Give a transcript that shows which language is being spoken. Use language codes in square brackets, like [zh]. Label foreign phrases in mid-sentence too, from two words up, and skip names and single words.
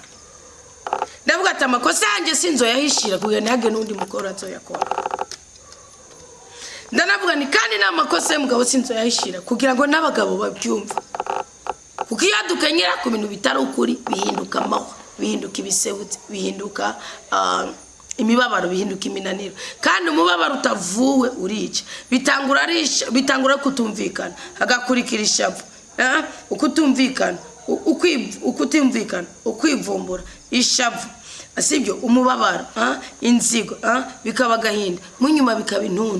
[rn] Ndavuga ati amakosa yanjye sinzo yahishira kugira ntihage n'undi mukora azoyakora. Ndanavuga ni kandi n'amakosa y'umugabo sinzo yahishira kugira ngo n'abagabo babyumve. Ukiyadukenyera ku bintu bitari ukuri bihinduka amahwa, bihinduka ibisebutse, bihinduka imibabaro, bihinduka iminaniro. Kandi umubabaro utavuwe urica, bitangura kutumvikana hagakurikira ishavu, ukutumvikana ukutimvikana, ukwivumbura, ishavu, asibyo umubabaro, inzigo, bikaba gahinda, munyuma bikaba intuntu.